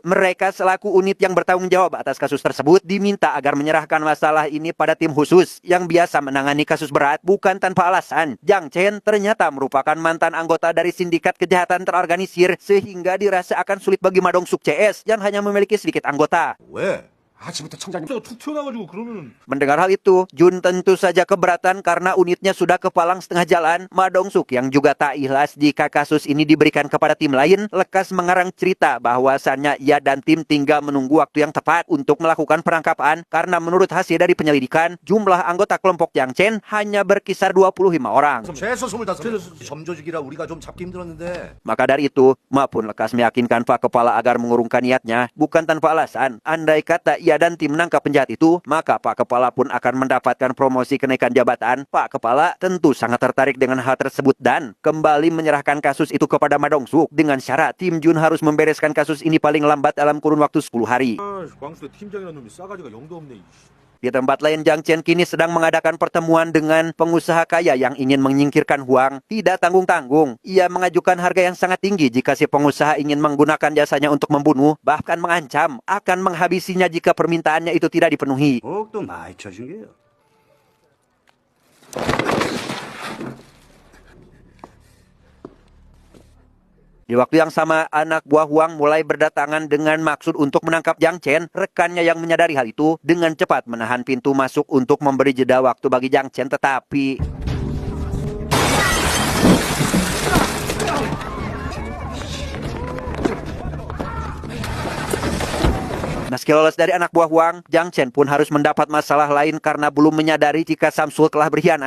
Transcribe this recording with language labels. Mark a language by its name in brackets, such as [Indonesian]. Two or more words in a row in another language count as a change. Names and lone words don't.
[Indonesian] Mereka selaku unit yang bertanggung jawab atas kasus tersebut diminta agar menyerahkan masalah ini pada tim khusus yang biasa menangani kasus berat bukan tanpa alasan. Jang Chen ternyata merupakan mantan anggota dari sindikat kejahatan terorganisir sehingga dirasa akan sulit bagi Ma Dong-suk CS yang hanya memiliki sedikit anggota. [Korean] 아침부터 청장님 툭 튀어나와가지고 그러면은. [Indonesian] Mendengar hal itu, Jun tentu saja keberatan karena unitnya sudah kepalang setengah jalan. Ma Dong-suk yang juga tak ikhlas jika kasus ini diberikan kepada tim lain, lekas mengarang cerita bahwasannya ia dan tim tinggal menunggu waktu yang tepat untuk melakukan penangkapan karena menurut hasil dari penyelidikan, jumlah anggota kelompok Jang Chen hanya berkisar 25 orang. [Korean] 최소 25. 점조직이라 우리가 좀 잡기 힘들었는데. [Indonesian] Maka dari itu, Ma pun lekas meyakinkan Pak Kepala agar mengurungkan niatnya, bukan tanpa alasan. Andai kata ia dan tim menangkap penjahat itu, maka Pak Kepala pun akan mendapatkan promosi kenaikan jabatan. Pak Kepala tentu sangat tertarik dengan hal tersebut dan kembali menyerahkan kasus itu kepada Ma Dong-suk dengan syarat tim Jun harus membereskan kasus ini paling lambat dalam kurun waktu 10 hari. Di tempat lain, Jiang Chen kini sedang mengadakan pertemuan dengan pengusaha kaya yang ingin menyingkirkan Huang. Tidak tanggung-tanggung, ia mengajukan harga yang sangat tinggi jika si pengusaha ingin menggunakan jasanya untuk membunuh, bahkan mengancam akan menghabisinya jika permintaannya itu tidak dipenuhi. [Korean] 목도 많이 쳐준 게요. [Indonesian] Di waktu yang sama, anak buah Huang mulai berdatangan dengan maksud untuk menangkap Jiang Chen. Rekannya yang menyadari hal itu dengan cepat menahan pintu masuk untuk memberi jeda waktu bagi Jiang Chen, tetapi meski lolos dari anak buah Huang, Jiang Chen pun harus mendapat masalah lain karena belum menyadari jika Samsul telah berkhianat.